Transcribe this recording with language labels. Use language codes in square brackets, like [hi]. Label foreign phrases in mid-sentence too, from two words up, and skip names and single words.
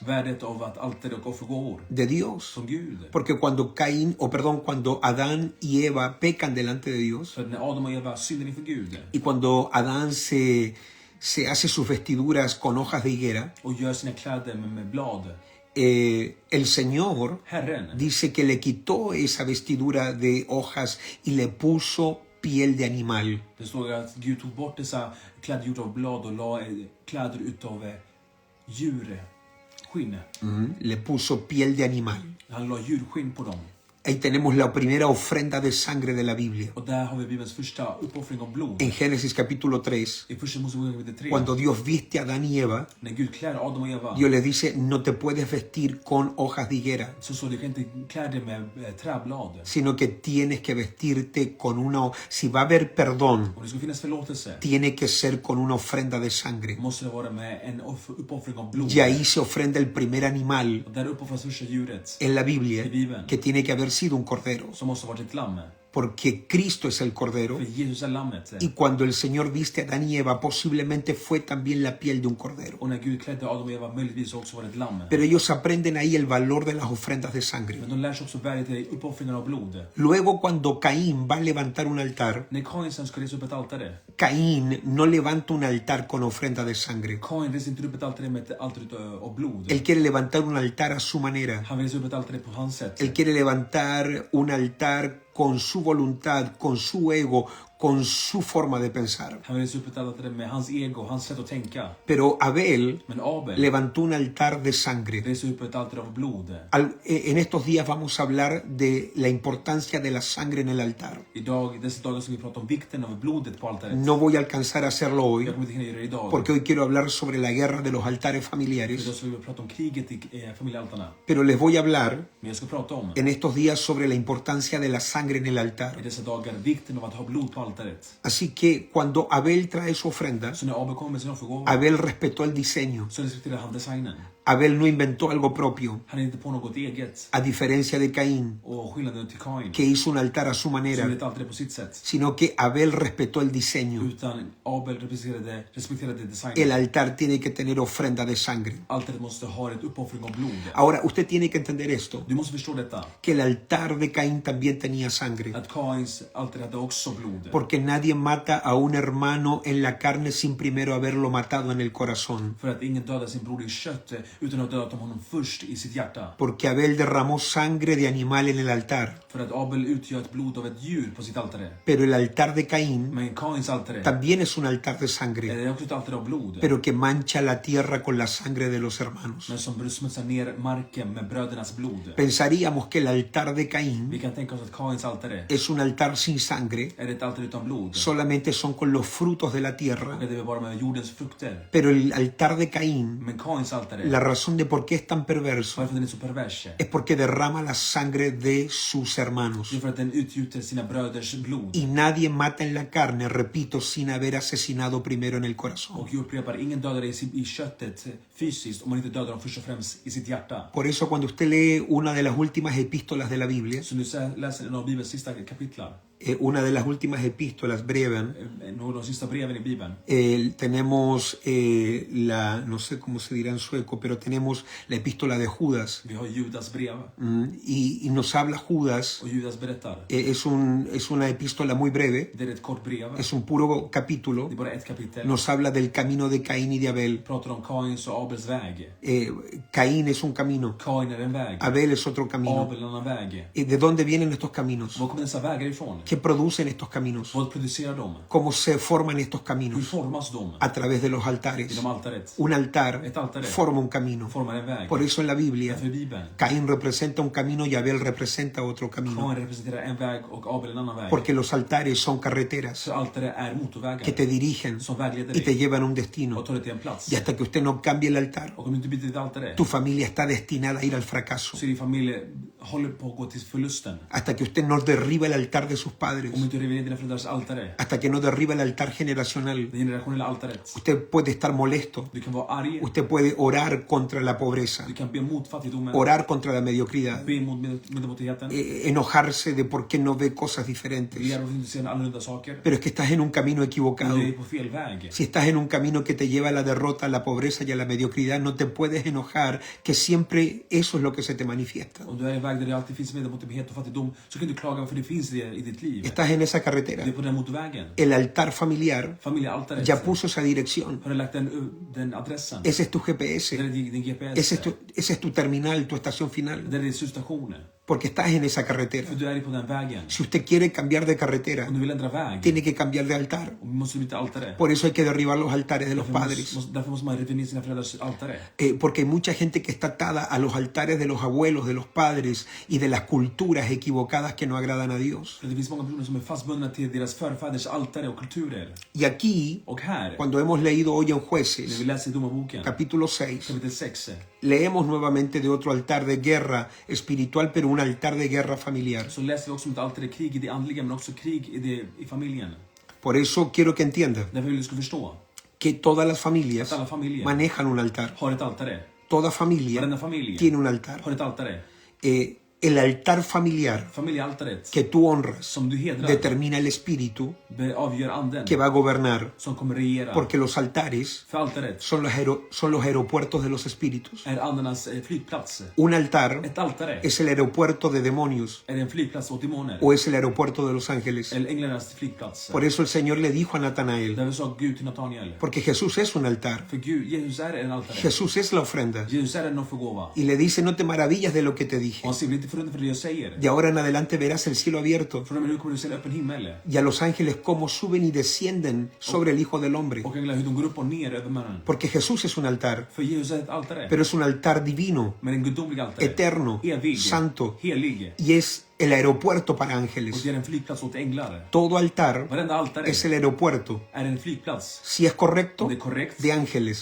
[sv] Värdet av att altare och offergåvor. [es] De Dios. [sv] Som Gud. [es] Porque cuando Adán y Eva pecan delante de Dios, [sv] För när Adam och Eva syndar inför Gud [es] y cuando Adán se hace sus vestiduras con hojas de higuera, [sv] och gör sina kläder med blad. [es] el Señor [sv] Herren [es] dice que le quitó esa vestidura de hojas y le puso piel de animal. [sv] Det står att Gud tog bort dessa kläder gjorda av blad och la kläder utav djurskinn. [es] Le puso piel de animal. [sv] Han la djurskinn på dem. [es] Ahí tenemos la primera ofrenda de sangre de la Biblia. [sv] Och där har vi Bibelns första uppoffring av blod. [es] En Génesis capítulo 3, [sv] I första Moseboken kapitel 3. [es] cuando Dios viste a Adán y Eva, [sv] När Gud klär Adam och Eva. [es] Dios les dice, no te puedes vestir con hojas de higuera, [sv] Så du kan inte klä dig med träblad. [es] sino que tienes que vestirte con si va a haber perdón, [sv] Om det ska finnas förlåtelse. [es] tiene que ser con una ofrenda de sangre. [sv] Måste det vara med en uppoffring av blod. [es] Y ahí se ofrenda el primer animal [sv] Och där uppoffras första djuret. [es] en la Biblia, [sv] I Bibeln. [es] que tiene que haber sido un cordero. [sv] Som måste ha varit ett lamm. [es] porque Cristo es el Cordero. [sv] För Jesus är lammet. [es] Y cuando el Señor viste a Adán y Eva, posiblemente fue también la piel de un cordero. [sv] Och när Gud klädde Adam och Eva möjligtvis också var det ett lamm. [es] Pero ellos aprenden ahí el valor de las ofrendas de sangre. [sv] Men de lär sig också värdet i uppoffringen av blod. [es] Luego, cuando Caín va a levantar un altar, [sv] När Kain sen ska resa upp ett altare. [es] Caín no levanta un altar con ofrenda de sangre. [sv] Kain reser inte upp ett altare med ett altare av blod. [es] Él quiere levantar un altar a su manera. [sv] Han vill resa upp ett altare på hans sätt. [es] Él quiere levantar un altar con su voluntad, con su ego, con su forma de pensar. [sv] Han vill resa upp ett altare med hans ego, hans sätt att tänka. [es] Pero Abel [sv] Men Abel [es] levantó un altar de sangre. [sv] reser upp ett altare av blod. [es] En estos días vamos a hablar de la importancia de la sangre en el altar. [sv] Idag, dessa dagar ska vi prata om vikten av blodet på altaret. [es] No voy a alcanzar a hacerlo hoy, [sv] Jag kommer inte hinna göra det idag. [es] porque hoy quiero hablar sobre la guerra de los altares familiares. [sv] Idag ska vi prata om kriget i familjealtarna. [es] Pero les voy a hablar [sv] Men jag ska prata om [es] en estos días sobre la importancia de la sangre en el altar. [sv] i dessa dagar vikten av att ha blod på altaret. [es] Así que cuando Abel trae su ofrenda, [sv] Så när Abel kommer med sin offergåva [es] Abel respetó el diseño. [sv] så respekterar han designen. [es] Abel no inventó algo propio, [sv] Han är inte på något eget. [es] a diferencia de Caín, [sv] Och skillnaden till Kain, [es] que hizo un altar a su [sv] som [es] manera, [sv] gjorde ett altare på sitt sätt. [es] sino que Abel respetó el diseño. [sv] Utan Abel respekterade [es] El [sv] designen. [es] altar tiene que tener ofrenda de sangre. [sv] Altaret måste ha ett uppoffring av blod. [es] Ahora, usted tiene que entender esto, [sv] Du måste förstå detta. [es] que el altar de Caín también tenía sangre, [sv] Att Kains altare hade också blod. [es] porque nadie mata a un hermano en la carne sin primero haberlo matado en el corazón, [sv] För att ingen dödar sin bror i kött utan att ha dödat honom först i sitt hjärta. [es] porque Abel derramó sangre de animal en el altar, [sv] För att Abel utgör ett blod av ett djur på sitt altare. [es] pero el altar de Caín [sv] Men Kains altare [es] también es un altar de sangre, [sv] är också ett altare av blod. [es] pero que mancha la tierra con la sangre de los hermanos. [sv] Men som smutsar ner marken med brödernas blod. [es] Pensaríamos que el altar de [sv] Vi [es] Caín [sv] kan tänka oss att Kains altare [es] es un altar sin sangre, [sv] är ett altare utan blod. [es] solamente son con los frutos de la tierra, [sv] Och det är bara med jordens frukter. [es] pero el altar de Caín, [sv] Men Kains altare, [es] la razón de por qué es tan perverso, [sv] varför den är så pervers, [es] es porque derrama la sangre de sus hermanos. [sv] det är för att den utgjuter sina bröders blod. [es] Y nadie mata en la carne, repito, sin haber asesinado primero en el corazón. [sv] Och jag upprepar, ingen dödar i köttet fysiskt om man inte dödar dem först och främst i sitt hjärta. [es] Por eso cuando usted lee una de las últimas epístolas de la Biblia, [sv] Så nu läser en av Bibelns sista kapitlar, [es] una de las últimas epístolas breven, [sv] några av de sista breven i Bibeln. [es] tenemos no sé cómo se dirá en sueco, pero tenemos la epístola de Judas. [sv] Vi har Judas brev, [es] Y nos habla Judas, [sv] och Judas berättar. [es] es una epístola muy breve, [sv] Det är ett kort brev, [es] es un puro capítulo, [sv] det är bara ett kapitel. [es] nos habla del camino de Caín y de Abel. [sv] Pratar om Kains och Abels väg. [es] Caín es un camino, [sv] Kain är en väg, [es] Abel es otro camino. [sv] Abel en annan väg. [es] ¿De dónde vienen estos caminos? [sv] Var kommer dessa vägar ifrån? [es] ¿Qué producen estos caminos? [sv] Vad producerar de? [es] ¿Cómo se forman estos [sv] Hur [es] caminos? [sv] formas de? [es] A través de los altares. [sv] Genom altaret. [es] Un altar [sv] Ett altare [es] forma un camino. [sv] formar en väg. [es] Por eso en la Biblia, [sv] Därför i Bibeln, [es] Caín representa un camino y Abel representa otro camino. [sv] Kain representerar en väg och Abel en annan väg. [es] Porque los altares son carreteras [sv] Så altare är [es] que [sv] motorvägar [es] te dirigen [sv] som vägleder [es] y te [sv] dig [es] llevan a un [sv] och [es] destino. [sv] tar dig till en plats. [es] Y hasta que usted no cambie el altar, [sv] Och om du inte byter ditt altare [es] tu familia está destinada a ir al fracaso. [sv] så är din familj håller på att gå till förlusten. [es] Hasta que usted no derriba el altar de sus padres. [sv] Om du inte river ner dina föräldrars altare, [es] Hasta que no derriba el altar generacional. [sv] det generationella altaret. [es] Usted puede estar molesto. [sv] Du kan vara arg, [es] Usted puede orar contra la pobreza. [sv] du kan be mot fattigdomen, [es] Orar contra la mediocridad. [sv] be mot medelmåttigheten, [es] Enojarse de por qué no ve cosas diferentes. [sv] begära att du inte ser annorlunda saker. [es] Pero es que estás en un camino [sv] Men [es] equivocado. [sv] du är på fel väg. [es] Si estás en un camino que te lleva a la derrota, a la pobreza y a la mediocridad, no te puedes enojar que siempre eso es lo que se te manifiesta. [sv] Om du är i en väg där det alltid finns medelmåttighet och fattigdom, så kan du klaga för det finns det i ditt liv. [es] Estás en esa [sv] Du [es] carretera. [sv] är på den motorvägen. [es] El altar familiar [sv] Familjealtaret. [es] ya puso esa dirección. [sv] Har du lagt den adressen? [es] Ese es tu [sv] Där [es] GPS. [sv] är din GPS. [es] Ese es tu terminal, tu estación final. [sv] Där är din slutstation. [es] Porque estás en esa carretera. [sv] För du är på den vägen. [es] Si usted quiere cambiar de carretera, [sv] Om du vill ändra väg, [es] tiene que cambiar de altar. [sv] måste du byta altare. [es] Por eso hay que derribar los altares de los padres. [sv] Därför måste man riva ner sina föräldrars altare. [es] Porque hay mucha gente que está atada a los altares de los abuelos, de los padres y de las culturas equivocadas que no agradan a Dios. [sv] För det finns många personer som är fastbundna till deras förfäders altare och kulturer. [es] Y aquí, [sv] Och här, [es] cuando hemos leído hoy en [sv] när vi [es] Jueces, [sv] läser i Domarboken, [es] capítulo 6, [sv] kapitel 6, [es] leemos nuevamente de otro altar de guerra espiritual, pero un altar de guerra familiar. [sv] så läser vi också om ett altare, krig i det andliga, men också krig i familjen. [es] Por eso quiero que entienda [sv] Därför vill du ska förstå [es] que todas las familias [sv] att alla familjer [es] manejan un altar. [sv] har ett altare. [es] Toda familia [sv] Varenda familj [es] tiene un altar. [sv] har ett altare. [es] El altar familiar [sv] familjealtaret [es] que tú honras [sv] som du hedrar [es] determina el espíritu [sv] avgör anden [es] que va a gobernar, [sv] som kommer regera. [es] porque los altares [sv] För altaret [es] son los aeropuertos de los espíritus. [sv] är andarnas flygplats. [es] Un altar [sv] Ett altare [es] es el aeropuerto de demonios [sv] är en flygplats åt demoner. [es] o es el aeropuerto de los ángeles. [sv] Eller änglarnas flygplats. [es] Por eso el Señor le dijo a Natanael, [sv] Därför sa Gud till Natanael. [es] porque Jesús es un altar, [sv] För Gud, Jesus är en altare. [es] Jesús es la ofrenda. [sv] Jesus är en offergåva. [es] Y le dice, no te maravillas de lo que te dije. [sv] Och han säger, bli inte förundrad för det jag säger. [es] De ahora en adelante verás el cielo abierto [sv] Från och med nu kommer du se en öppen himmel. [es] y a los ángeles cómo suben y descienden sobre el Hijo del Hombre. [sv] Och änglar hur de går upp och ner över mannen. [es] Porque Jesús es un altar, [sv] För Jesus är ett altare. [es] pero es un altar divino, [sv] Men en gudomlig altare. [es] eterno, [sv] Evig. [es] santo, [sv] Helig. [es] y es el aeropuerto para [sv] Och [es] ángeles. [sv] det är en flygplats åt änglar. [es] Todo altar [sv] Varenda altare [es] es el aeropuerto, [sv] är en flygplats. [es] si es correcto, [sv] Om det är korrekt [es] de ángeles,